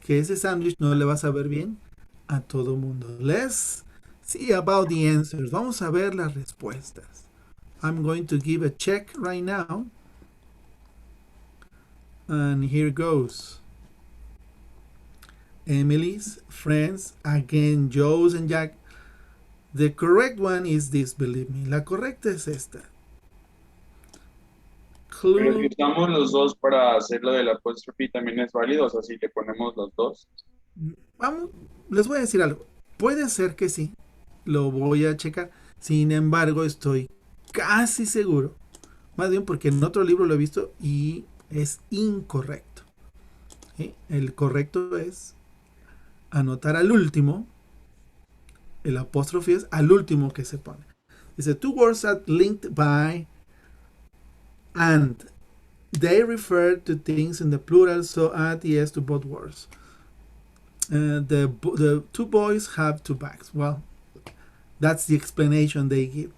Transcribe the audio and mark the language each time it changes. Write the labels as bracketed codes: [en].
[es] Que ese sándwich no le va a saber bien a todo mundo. [en] Let's see about the answers. [es] Vamos a ver las respuestas. [en] I'm going to give a check right now. And here goes. Emily's, friends, again, Joe's and Jack. The correct one is this, believe me. [es] La correcta es esta. Pero si [en] Clue. [es] usamos los dos para hacer lo del apóstrofe también es válido, o sea, si le ponemos los dos. Vamos, les voy a decir algo. Puede ser que sí. Lo voy a checar. Sin embargo, estoy casi seguro. Más bien porque en otro libro lo he visto y es incorrecto. ¿Sí? El correcto es anotar al último. El apóstrofe es al último que se pone. Dice, [en] two words are linked by and. They refer to things in the plural, so add yes to both words. The two boys have two bags. Well, that's the explanation they give.